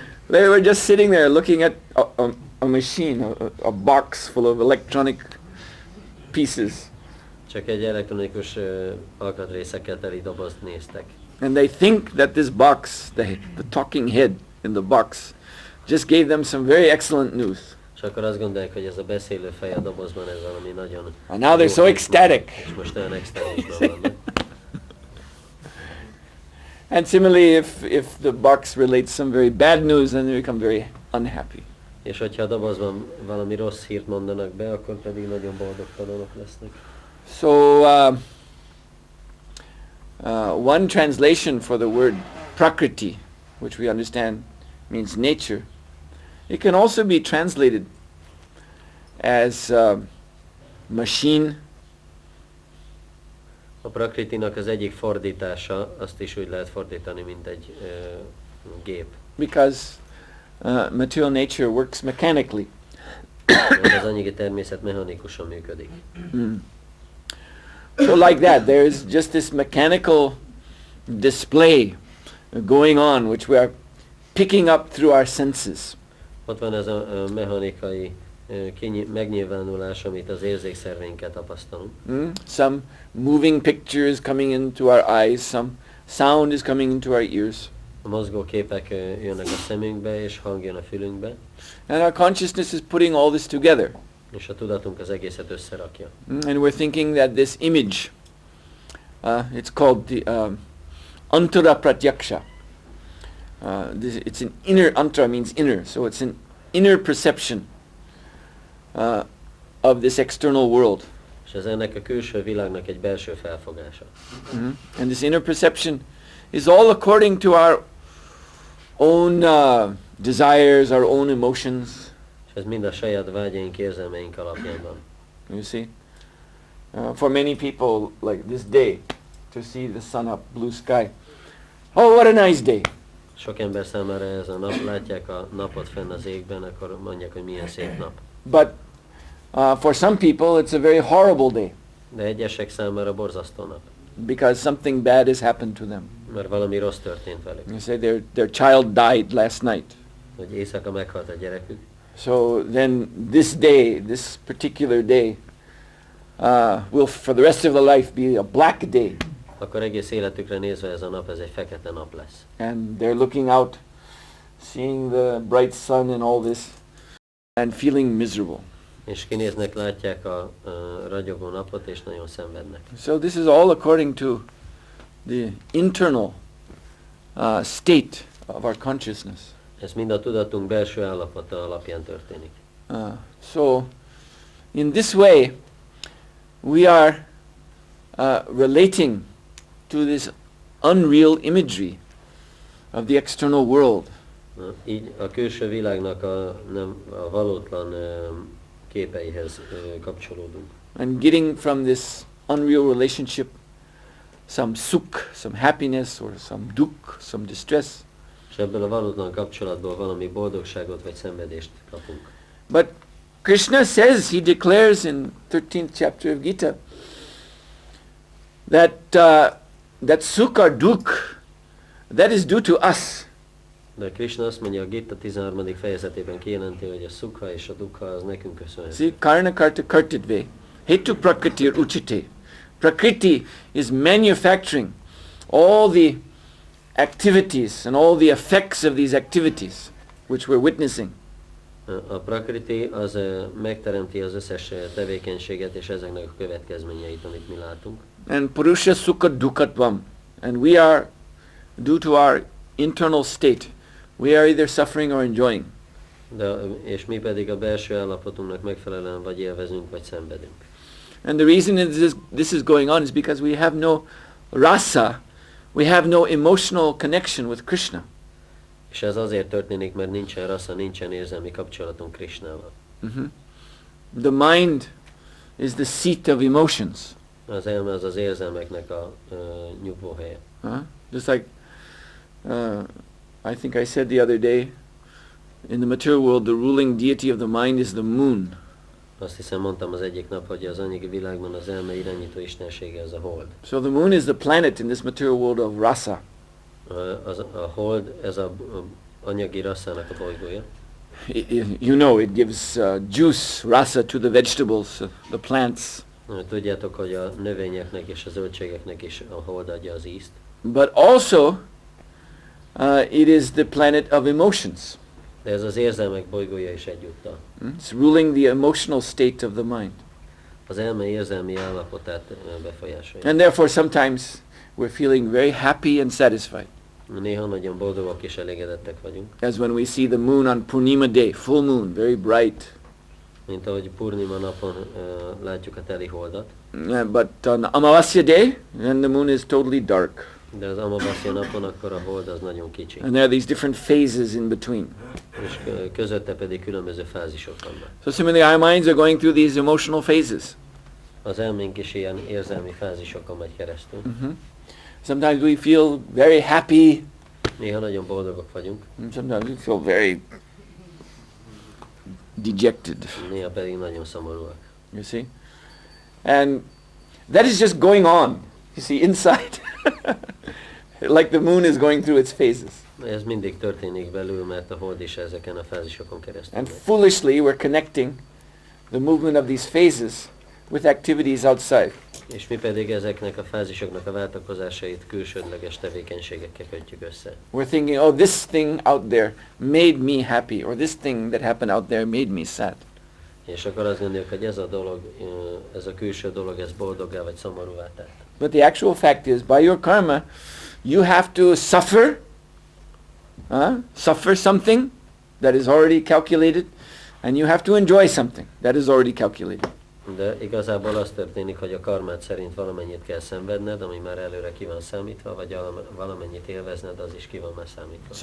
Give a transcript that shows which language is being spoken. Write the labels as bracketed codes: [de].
[en] They were just sitting there looking at a machine, a box full of electronic pieces. [hu] Csak egy elektronikus alkatrészekkel teli dobozt néztek. [en] And they think that this box, the talking head in the box, just gave them some very excellent news. [hu] És akkor azt gondolják, hogy ez a beszélő fej a dobozban, ez valami nagyon... [en] And now they're so ecstatic. [hu] És most olyan extázisban vannak. [en] And similarly, if the box relates some very bad news, then they become very unhappy. [hu] És hogyha a dobozban valami rossz hírt mondanak be, akkor pedig nagyon boldogtalanok lesznek. [en] So, one translation for the word prakriti, which we understand means nature, it can also be translated as machine. [hu] A prakritinak az egyik fordítása, azt is úgy lehet fordítani, mint egy gép. [en] Because material nature works mechanically. [hu] Mert az anyagi természet mechanikusan működik. [en] So like that, there is just this mechanical display going on, which we are picking up through our senses. [hu] Ott van ez a mechanikai megnyilvánulás, amit az érzékszerveinkkel tapasztalunk. [en] Some moving pictures coming into our eyes, some sound is coming into our ears. [hu] A mozgó képek jönnek a szemünkbe, és hang jön a fülünkbe. [en] And our consciousness is putting all this together. [hu] És a tudatunk az egészet összerakja. [en] And we're thinking that this image, it's called the antara pratyaksha. It's an inner, antara means inner, so it's an inner perception of this external world. [hu] És ez ennek a külső világnak egy belső felfogása. [en] And this inner perception is all according to our own desires, our own emotions. [hu] És ez mind a saját vágyaink, érzelmeink alapján van. [en] You see? For many people, like this day, to see the sun up, blue sky. Oh, what a nice day! [hu] Sok ember számára ez a nap, látják a napot fenn az égben, akkor mondják, hogy milyen szép nap. [en] But for some people, it's a very horrible day. [hu] De egyesek számára borzasztó nap. [en] Because something bad has happened to them. [hu] Mert valami rossz történt velük. [en] You say their child died last night. [hu] Hogy éjszaka meghalt a gyerekük. [en] So then this day, this particular day, will for the rest of the life be a black day. [hu] Akkor egész életükre nézve ez a nap, ez egy fekete nap lesz. [en] And they're looking out, seeing the bright sun and all this, and feeling miserable. [hu] És kinéznek, látják a ragyogó napot, és nagyon szenvednek. [en] So this is all according to the internal state of our consciousness. [hu] Ez mind a tudatunk belső állapota alapján történik. [en] So in this way, we are relating to this unreal imagery of the external world. [hu] Így a külső világnak a valótlan képeihez kapcsolódunk. [en] And getting from this unreal relationship some sukh, some happiness, or some dukh, some distress. [hu] És ebből a valótlan kapcsolatból valami boldogságot vagy szenvedést kapunk. [en] But Krishna says, he declares in 13th chapter of Gita, that sukh or dukh, that is due to us. [hu] De Krishna azt mondja, a Gita 13. fejezetében kijelenti, hogy a sukha és a dukha az nekünk köszönhető. [sa] See, karna karta kartitve, hetu prakriti uchite. [en] Prakriti is manufacturing all the activities and all the effects of these activities which we're witnessing. [hu] A prakriti az megteremti az összes tevékenységet és ezeknek a következményeit, amit mi látunk. [sa] And purusha sukha dukkhatvam. [en] And we are, due to our internal state, we are either suffering or enjoying. [hu] És mi pedig a belső állapotunknak megfelelően vagy élvezünk, vagy szenvedünk. [en] And the reason this is going on is because we have no rasa, we have no emotional connection with Krishna. [hu] És ez azért történik, mert nincsen rasa, nincsen érzelmi kapcsolatunk Krishnával. [en] The mind is the seat of emotions. [hu] Az elme az az érzelmeknek a nyugvóhelye. [en] Just like I think I said the other day, in the material world, the ruling deity of the mind is the moon. [hu] Azt hiszem mondtam az egyik nap, hogy az anyagi világban az elme irányító istensége az a hold. [en] So the moon is the planet in this material world of rasa. [hu] A hold, ez a anyagi rasszának a bolygója. [en] You know, it gives juice, rasa to the vegetables, the plants. [hu] Tudjátok, hogy a növényeknek és a zöldségeknek is a hold adja az ízt. [en] But also, it is the planet of emotions. [hu] De ez az érzelmek bolygója is egyúttal. [en] It's ruling the emotional state of the mind. [hu] Az elme érzelmi állapotát befolyásolja. [en] And therefore sometimes we're feeling very happy and satisfied. [hu] Néha nagyon boldogok és elégedettek vagyunk. [en] As when we see the moon on Purnima day, full moon, very bright. [hu] Mint ahogy Purnima napon látjuk a teli holdat. [en] But on Amavasya day, then the moon is totally dark. [hu] De az Amavasya napon akkor a hold az nagyon kicsi. [en] And there are these different phases in between. [hu] És közötte pedig különböző fázisok vannak. [en] So similarly, our minds are going through these emotional phases. [hu] Az elménk is ilyen érzelmi fázisokon megy keresztül. [en] Sometimes we feel very happy. [hu] Néha nagyon boldogok vagyunk. [en] And sometimes we feel very dejected. [hu] Néha pedig nagyon szomorúak. [en] You see? And that is just going on. You see, inside. Like the moon is going through its phases. [hu] Ez mindig történik belül, mert a hold is ezeken a fázisokon keresztül [en] And [hu] megy. [en] foolishly we're connecting the movement of these phases with activities outside. [hu] És mi pedig ezeknek a fázisoknak a váltakozásait külsődleges tevékenységekkel kötjük össze. [en] We're thinking, oh, this thing out there made me happy, or this thing that happened out there made me sad. [hu] És akkor azt gondoljuk, hogy ez a dolog, ez a külső dolog, ez boldoggá vagy szomorúvá tett. [en] But the actual fact is, by your karma, you have to suffer, suffer something that is already calculated, and you have to enjoy something that is already calculated. [hu] De igazából az történik, hogy a karmát szerint valamennyit kell szenvedned, ami már előre ki van számítva, vagy valamennyit élvezned, az is ki van már számítva.